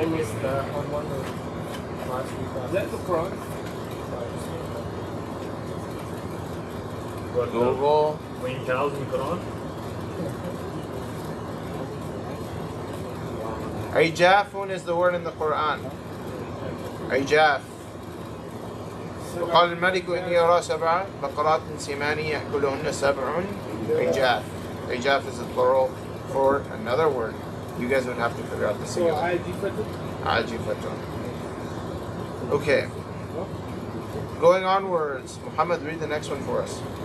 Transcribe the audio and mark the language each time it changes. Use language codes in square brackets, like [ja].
[en] told us that on one of last week's Is that the Quran? But Google. clean cows in the Quran? Ijafun is the word in the Quran. Ijaf. [ar] وقال الملك إني أرى سبع بقرات سمان يأكلهن سبع عجاف. [en] Ijaf is the plural for another word. You guys would have to figure out the So singular. Ajifatun. Okay. Going onwards, Muhammad, read the next one for us.